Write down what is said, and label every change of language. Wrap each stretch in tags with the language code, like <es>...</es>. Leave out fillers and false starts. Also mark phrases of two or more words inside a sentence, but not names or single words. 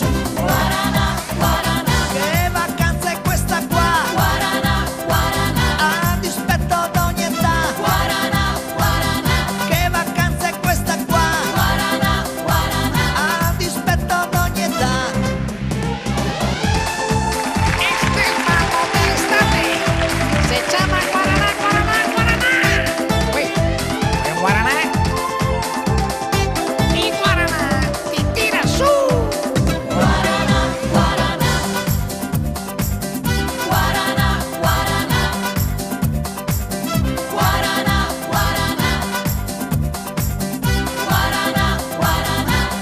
<it>Guaraná, guaraná, Che vacanza è questa qua? guaraná, guaraná, A dispetto d'ogni età. guaraná, guaraná, Che vacanza è questa qua? guaraná, guaraná. A dispetto d'ogni età.</it> <es>Este es Mago de estate. Se llama Guaraná, Guaraná, Guaraná. Uy, ¿en Guaraná? Y Guaraná te tira su. Guaraná, guaraná, guaraná, guaraná, guaraná, guaraná, guaraná, guaraná.</es>